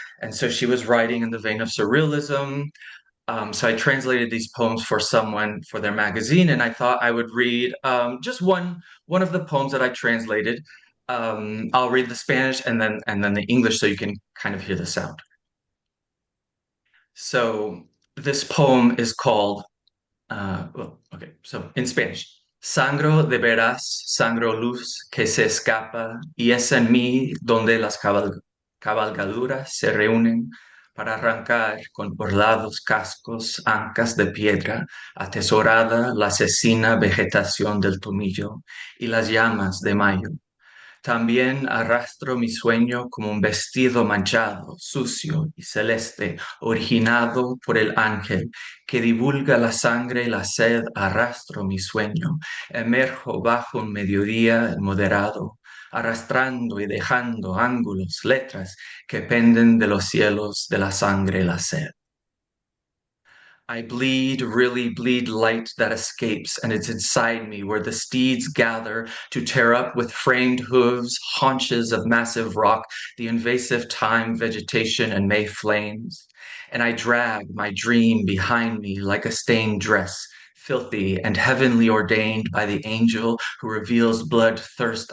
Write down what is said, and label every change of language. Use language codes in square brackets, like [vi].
[en] And so she was writing in the vein of surrealism. So I translated these poems for someone for their magazine, and I thought I would read just one of the poems that I translated. I'll read the Spanish and then the English, so you can kind of hear the sound. So this poem is called, well, okay, so in Spanish. [es] Sangro de veras, sangro luz que se escapa, y es en mí donde las cabalgaduras se reúnen para arrancar con borlados cascos, ancas de piedra, atesorada la asesina vegetación del tomillo y las llamas de mayo. También arrastro mi sueño como un vestido manchado, sucio y celeste, originado por el ángel que divulga la sangre y la sed. Arrastro mi sueño, emerjo bajo un mediodía moderado, arrastrando y dejando ángulos, letras que penden de los cielos de la sangre y la sed. [en] I bleed, really bleed light that escapes, and it's inside me where the steeds gather to tear up with framed hooves, haunches of massive rock, the invasive time, vegetation, and May flames. And I drag my dream behind me like a stained dress, filthy and heavenly ordained by the angel who reveals blood thirst.